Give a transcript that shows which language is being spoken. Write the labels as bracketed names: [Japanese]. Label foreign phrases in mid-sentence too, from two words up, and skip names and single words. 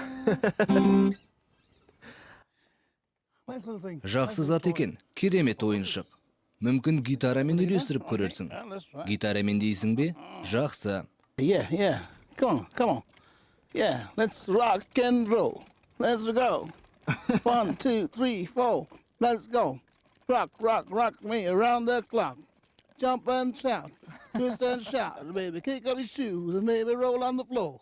[English] Nice little thing. [Kazakh] Жақсы зат екен, керемет ойыншық. Мүмкін гитарамен үйлестіріп көрерсің. Гитарамен дейсің бе? Жақсы. [English] Yeah. Come on. Yeah, let's rock and roll. Let's go. 1, 2, 3, 4. Let's go. Rock me around the clock. Jump and shout, twist and shout, baby. Kick up your shoes and maybe roll on the floor.